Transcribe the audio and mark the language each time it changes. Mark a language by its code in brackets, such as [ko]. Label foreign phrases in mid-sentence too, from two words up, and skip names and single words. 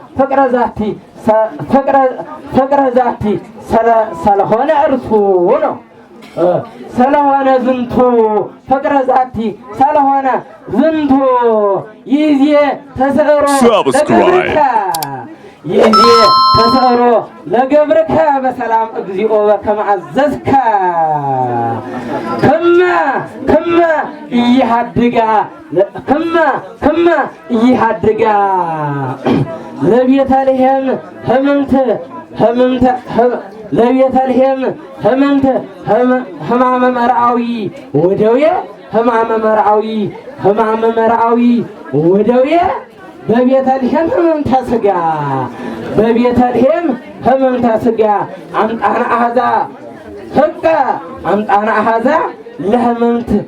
[gez] ፍቅረ ዛቲ [am] ስለሆነ እርሱ ነው ስለሆነ [gez] ዝንቱ ፍቅረ ዛቲ ስለሆነ ዝንቱ ይዜ ተሰሮ ለገብርከ በሰላም እግዚኦ በከመ አዘዝከ ከመ ኢሃድጋ ለቤተልሔም ሕማመ መርዓዊ ወደዌ በቤተልሔም ሕመምተ ሥጋ አምጣነ አኀዛ ለሕመምት